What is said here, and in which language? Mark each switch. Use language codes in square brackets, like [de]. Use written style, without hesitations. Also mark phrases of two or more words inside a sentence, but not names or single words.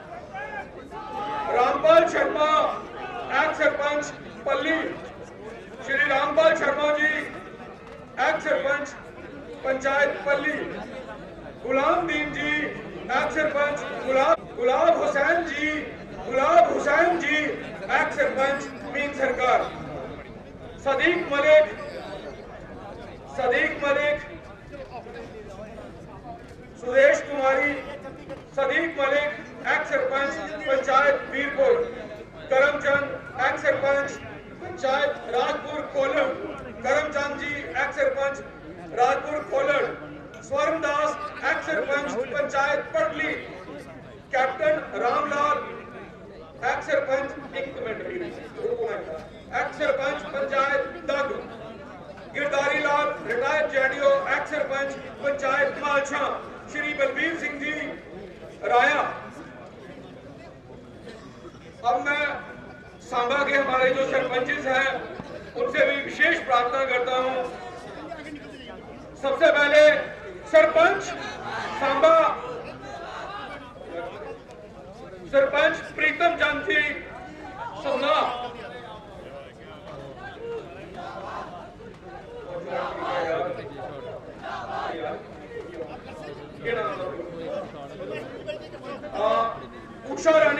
[hi] रामपाल शर्मा एक्स सरपंच पल्ली, श्री रामपाल शर्मा जी एक्स सरपंच पंचायत पल्ली, गुलाम दीन जी एक्स सरपंच गुलाब हुसैन जी एक्स सरपंच मीन सरकार, सदीक मलिक सुदेश कुमारी सदीक मलिक एक्स सरपंच पंचायत वीरपुर, करमचंद एक्स सरपंच पंचायत राजपुर कोलम, करमचंद जी एक्स सरपंच राजपुर कोलड़, स्वर्णदास एक्स सरपंच पंचायत पटली, कैप्टन रामलाल एक्स सरपंच एक्स सरपंच पंचायत दादू, गिरधारी लाल [en] retired JDO [hi] एक्स सरपंच पंचायत मालछा, श्री बलबीर सिंह जी राया। अब मैं सांबा के हमारे जो सरपंचेस हैं उनसे भी विशेष प्रार्थना करता हूं। सबसे पहले सरपंच सांबा सरपंच प्रीतम चंद जी सोना, उषा रानी